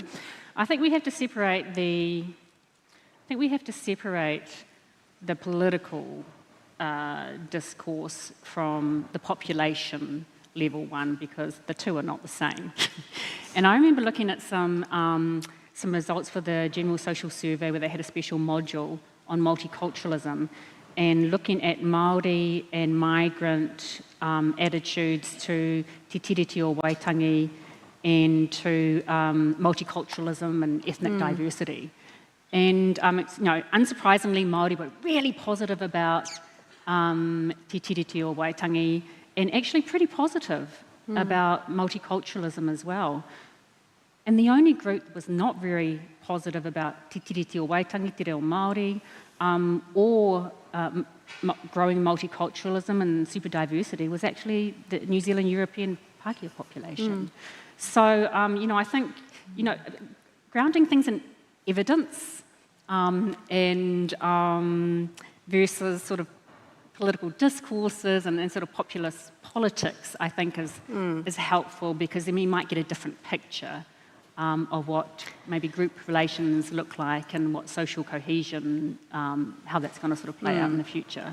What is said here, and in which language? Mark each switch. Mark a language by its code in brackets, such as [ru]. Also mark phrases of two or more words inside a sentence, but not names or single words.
[en] I think we have to separate the political discourse from the population level one, because the two are not the same. And I remember looking at some results for the General Social Survey where they had a special module on multiculturalism and looking at Māori and migrant attitudes to te tiriti o Waitangi and to multiculturalism and ethnic diversity. And unsurprisingly, Māori were really positive about te tiriti o Waitangi and actually pretty positive about multiculturalism as well. And the only group that was not very positive about te tiriti o Waitangi, te reo Māori, or growing multiculturalism and super diversity was actually the New Zealand European Pākehā population. So, I think, grounding things in evidence and versus sort of political discourses and sort of populist politics, I think is helpful, because then we might get a different picture of what maybe group relations look like and what social cohesion, how that's going to sort of play out in the future.